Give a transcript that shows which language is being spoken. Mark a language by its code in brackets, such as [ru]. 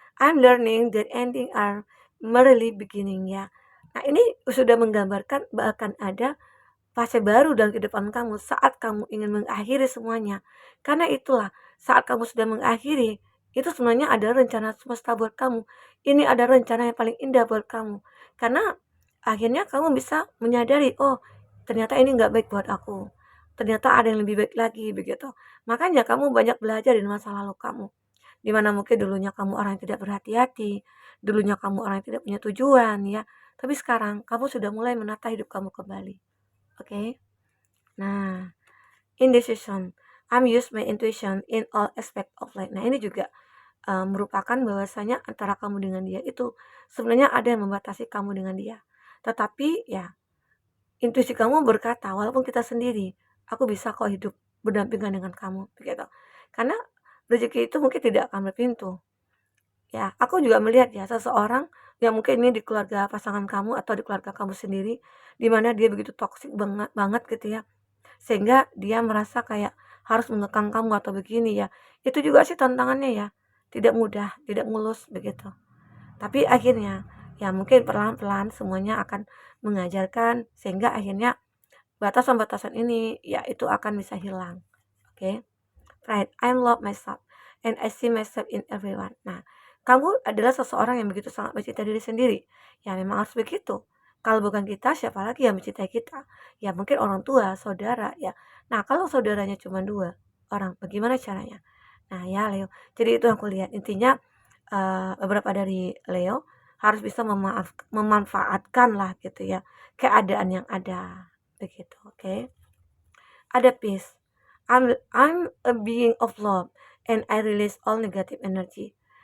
[en] I'm learning that ending are merely beginning ya. [id] Nah, ini sudah menggambarkan bahkan ada fase baru dalam kehidupan kamu saat kamu ingin mengakhiri semuanya. Karena itulah, saat kamu sudah mengakhiri, itu sebenarnya ada rencana semesta buat kamu. Ini ada rencana yang paling indah buat kamu. Karena akhirnya kamu bisa menyadari, oh, ternyata ini nggak baik buat aku. Ternyata ada yang lebih baik lagi, begitu. Makanya kamu banyak belajar dari masa lalu kamu. Dimana mungkin dulunya kamu orang yang tidak berhati-hati, dulunya kamu orang yang tidak punya tujuan, ya. Tapi sekarang kamu sudah mulai menata hidup kamu kembali. Oke. Nah, indecision. [en] I'm use my intuition in all aspect of life. [id] Nah, ini juga merupakan bahwasanya antara kamu dengan dia itu sebenarnya ada yang membatasi kamu dengan dia. Tetapi ya, intuisi kamu berkata, walaupun kita sendiri, aku bisa kok hidup berdampingan dengan kamu, begitu. Karena rezeki itu mungkin tidak akan berpintu. Ya, aku juga melihat ya seseorang yang mungkin ini di keluarga pasangan kamu atau di keluarga kamu sendiri, di mana dia begitu toksik banget banget gitu ya. Sehingga dia merasa kayak harus mengekang kamu atau begini ya. Itu juga sih tantangannya ya. Tidak mudah, tidak mulus begitu. Tapi akhirnya ya mungkin pelan-pelan semuanya akan mengajarkan sehingga akhirnya batasan-batasan ini ya itu akan bisa hilang. Oke. [en] Right, I love myself and I see myself in everyone. [id] Nah, kamu adalah seseorang yang begitu sangat mencintai diri sendiri. Ya memang harus begitu. Kalau bukan kita, siapa lagi yang mencintai kita? Ya mungkin orang tua, saudara, ya. Nah, kalau saudaranya cuma dua orang, bagaimana caranya? Nah, ya Leo. Jadi itu yang aku lihat. Intinya beberapa dari Leo harus bisa memanfaatkan lah gitu ya keadaan yang ada begitu. Oke. Ada peace. [en] I'm a being of love and I release all negative energy.